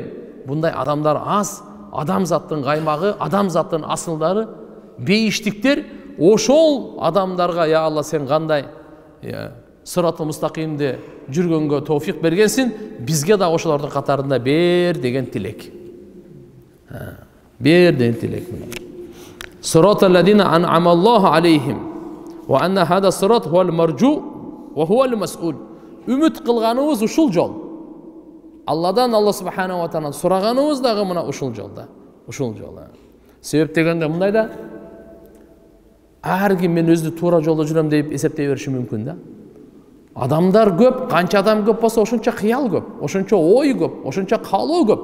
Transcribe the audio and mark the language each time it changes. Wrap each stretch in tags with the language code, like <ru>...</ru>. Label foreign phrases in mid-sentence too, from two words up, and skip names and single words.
<ky>Bunday адамдар аз, адамзаттын каймагы, адамзаттын асылдары, бейиштиктер, ошол адамдарга я Алла сен кандай</ky> <ar>الصراط المستقيم</ar> <ky>жүргөнгө товфик бергенсин, бизге да ошолордун катарында бер деген тилек. Бер деген тилек.</ky> <ar>صراط الذين أنعم الله عليهم وأن هذا صراط هو المرجو وهو المسؤول.</ar> <ky>Үмүт кылганыбыз ушул жол. Алладан, Алла</ky> <ar>سبحانه وتعالى</ar> <ky>сураганыбыз дагы мына ушул жолда. Ушул жол. Себеп дегенде мындай да, ар ким мен өзү туура жолдо жүрөм деп эсептей бериши мүмкүн да. Адамдар көп, канча адам көп болсо ошончо кыял көп, ошончо ой көп, ошончо каалоо көп.</ky>